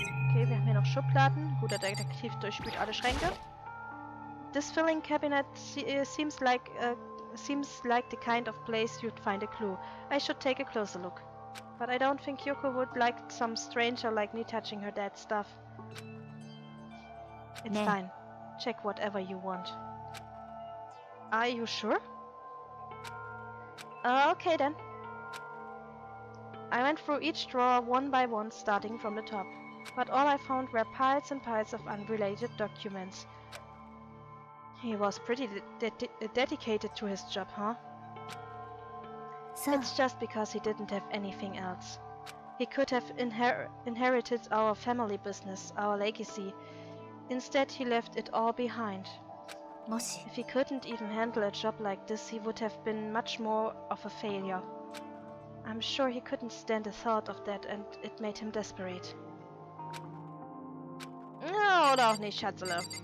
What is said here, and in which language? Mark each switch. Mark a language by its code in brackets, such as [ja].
[de] Okay, wir haben hier noch Schubladen. Guter Detektiv durchspült alle Schränke. [en] This filing cabinet seems like the kind of place you'd find a clue. I should take a closer look. But I don't think Kyoko would like some stranger like me touching her dad's stuff. It's fine. Check whatever you want. Are you sure? Okay then. I went through each drawer one by one, starting from the top. But all I found were piles and piles of unrelated documents. He was pretty dedicated to his job, huh? It's just because he didn't have anything else. He could have inherited our family business, our legacy. Instead, he left it all behind. If he couldn't even handle a job like this, he would have been much more of a failure. I'm sure he couldn't stand the thought of that and it made him desperate. [de] No, oder auch nicht, Schatzele.